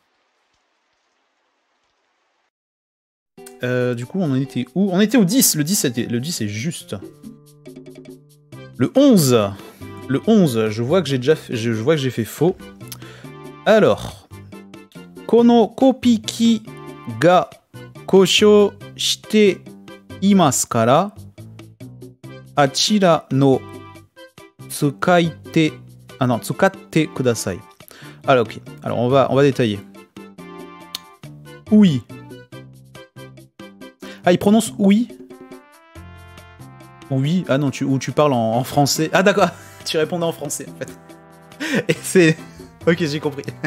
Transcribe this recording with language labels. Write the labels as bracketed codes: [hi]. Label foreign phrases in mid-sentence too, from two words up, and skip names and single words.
[fr] Du coup, on en était où? On était au 10. Le 10 est juste. Le 11. Le 11, je vois que j'ai fait faux. [ja] Alors. このコピキが故障していますからあちらの使いて... [fr] Ah non, [ja] 使ってください. [fr] Alors, ok. Alors, on va détailler. Oui. Ah, il prononce oui. Oui. Ah non, ou tu parles en français. Ah d'accord, tu répondais en français en fait. Et c'est... Ok, j'ai compris.